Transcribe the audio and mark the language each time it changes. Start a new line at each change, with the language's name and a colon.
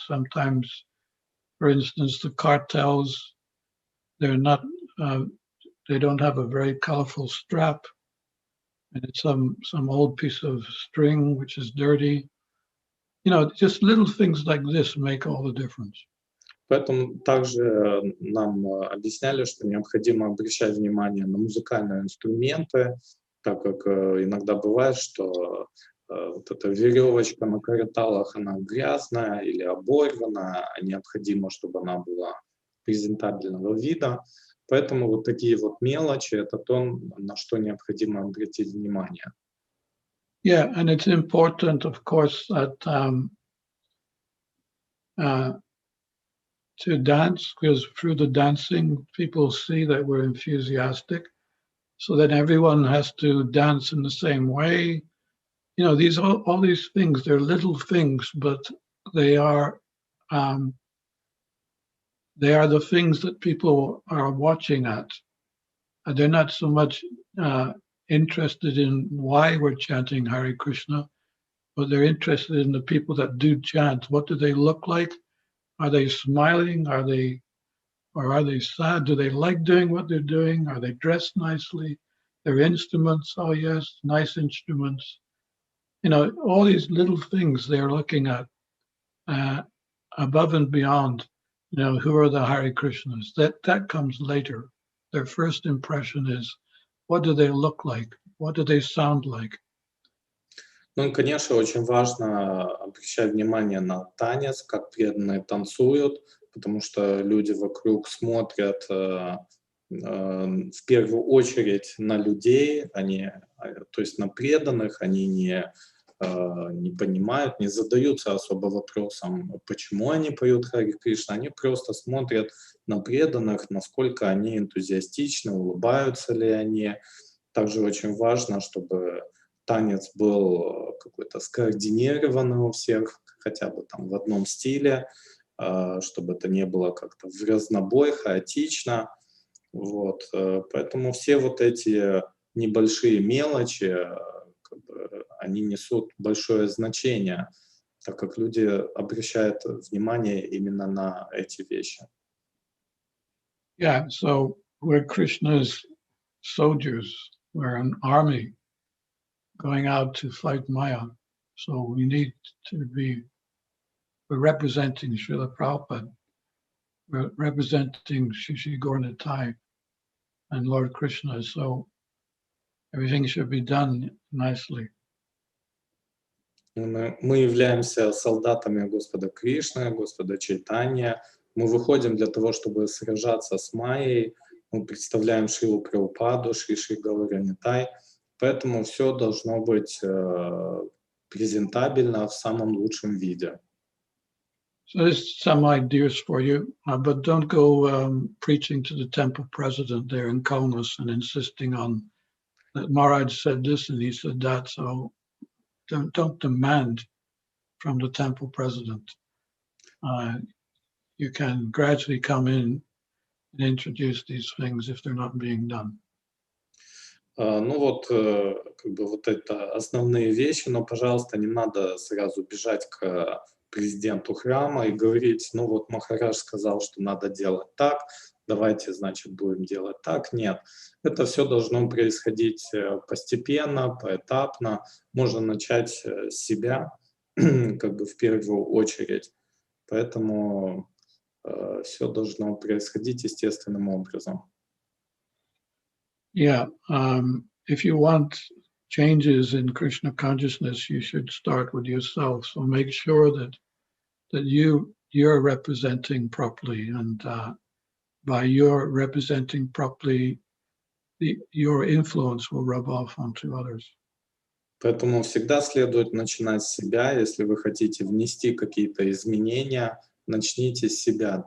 English: Sometimes, for instance, the cartels, they're not, they don't have a very colorful strap, and it's some old piece of string which is dirty. Just little things like this make all the difference.
Russian: Поэтому также нам объясняли, что необходимо обращать внимание на музыкальные инструменты, так как иногда бывает, что вот эта веревочка на кареталах, она грязная или оборвана, а необходимо, чтобы она была презентабельного вида. Поэтому вот такие вот мелочи — это то, на что необходимо обратить внимание.
English: Yeah, and it's important, of course, that to dance, because through the dancing, people see that we're enthusiastic, so that everyone has to dance in the same way. These all these things, they're little things, but they are the things that people are watching at. They're not so much interested in why we're chanting Hare Krishna, but they're interested in the people that do chant. What do they look like? Are they smiling? Are they sad? Do they like doing what they're doing? Are they dressed nicely? Their instruments, oh yes, nice instruments. All these little things they're looking at above and beyond, who are the Hare Krishnas. That comes later. Their first impression is, what do they look like? What do they sound like?
Russian: Ну и, конечно, очень важно обращать внимание на танец, как преданные танцуют, потому что люди вокруг смотрят в первую очередь на людей, то есть на преданных, они не понимают, не задаются особо вопросом, почему они поют Харе Кришна, они просто смотрят на преданных, насколько они энтузиастичны, улыбаются ли они. Также очень важно, чтобы танец был какой-то скоординированный у всех, хотя бы там в одном стиле, чтобы это не было как-то в разнобой, хаотично. Вот. Поэтому все вот эти небольшие мелочи, они несут большое значение, так как люди обращают внимание именно на эти вещи.
English: Yeah, so we're Krishna's soldiers. We're an army going out to fight Maya. So we need to we're representing Srila Prabhupada. We're representing Shishi Gornatai and Lord Krishna. So everything should be done nicely.
Russian: Мы являемся солдатами Господа Кришны, Господа Чайтанья. Мы выходим для того, чтобы сражаться с Майей. Мы представляем Шрилу Прабхупаду, Шиши Горнатай. Поэтому все должно быть презентабельно в самом лучшем виде.
English: So there's some ideas for you, but don't go preaching to the temple president there in Kaunas and insisting on that Maharaj said this and he said that. So don't demand from the temple president. You can gradually come in and introduce these things if they're not being done.
Russian: Ну вот, как бы вот это основные вещи, но, пожалуйста, не надо сразу бежать к президенту храма и говорить, ну вот Махарадж сказал, что надо делать так, давайте, значит, будем делать так. Нет, это все должно происходить постепенно, поэтапно. Можно начать с себя, как бы в первую очередь. Поэтому все должно происходить естественным образом.
English: Yeah, if you want changes in Krishna consciousness, you should start with yourself. So make sure that you're representing properly, and by your representing properly, your influence will rub off onto others.
Russian: Поэтому всегда следует начинать с себя. Если вы хотите внести какие-то изменения, начните с себя.